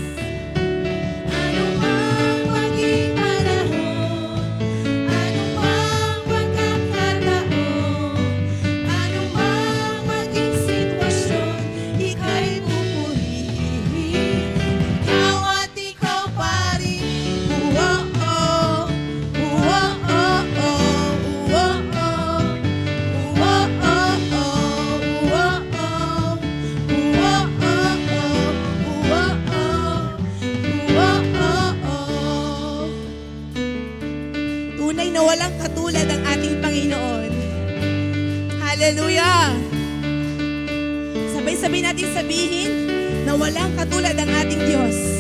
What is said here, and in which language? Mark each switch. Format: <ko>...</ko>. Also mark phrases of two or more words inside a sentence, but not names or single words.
<tl>Anumang maging panahon, anumang pagkakataon, anumang maging sitwasyon, ika'y pupurihin. Ikaw at ikaw pari. Whoa-oh, whoa-oh, whoa-oh, whoa-oh, whoa-oh. Tunay na walang katulad ang ating Panginoon. Hallelujah! Sabay-sabay natin sabihin na walang katulad ang ating Diyos.</tl>